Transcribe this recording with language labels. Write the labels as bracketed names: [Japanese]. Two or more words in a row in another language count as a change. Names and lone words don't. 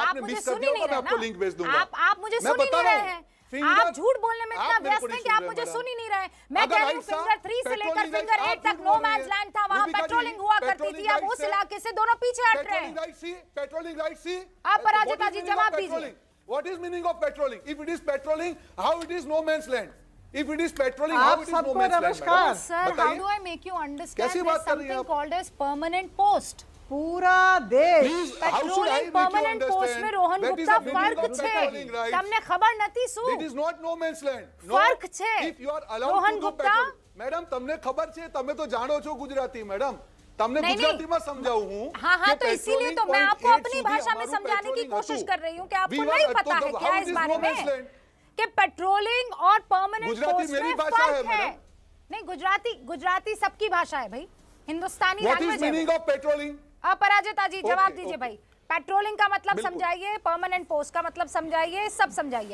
[Hindi] आपने मिस कर दिया होगा। मैं आपको लिंक भेज दूंगा। आप मुझे सुन ही नहीं रहे हैं। आप झूठ बोलने में इतना व्यस्त हैं कि आप मुझे सुन ही नहीं रहे। मैं कह रही हूं फिंगर 3 से लेकर फिंगर 8 तक [English] no man's land [Hindi] था, वहां पेट्रोलिंग हुआ करती थी। अब उस इलाके से दोनों पीछे हट रहे हैं। [English] patrolling right C, [Hindi] आप पराजिता जी जवाब दीजिए। [English] What is meaning of patrolling? If it is patrolling, how it is no man's land? If it is patrolling, how it is no man's land? Sir, how do I make you understand there's something called as permanent post? [Hindi] पूरा देश [English] patrolling permanent post [Gujarati] में रोहन गुप्ता ફર્ક છે તમને ખબર નથી શું? [English] It is not no man's land. [Gujarati] ફર્ક છે [English] If you are allowed [Gujarati] રોહન [English] to do [Gujarati] ગુપ્તા. મેડમ તમને ખબર છે, તમે તો જાણો છો ગુજરાતી મેડમ, તમને ગુજરાતીમાં સમજાવું હું। [Hindi] हाँ, तो इसीलिए तो मैं आपको अपनी भाषा में समझाने की कोशिश कर रही हूँ कि आपको नहीं पता है क्या इस बारे में कि पेट्रोलिंग और [English] permanent post [Hindi] में फर्क है। नहीं, गुजराती सबकी भाषा है भाई, हिंदुस्तानी लैंग्वेज है। पेट्रोलिंग अपराजिता जी जवाब दीजिए भाई। पेट्रोलिंग का मतलब समझाइए, [English] permanent post [Hindi] का मतलब समझाइए, सब समझाइए।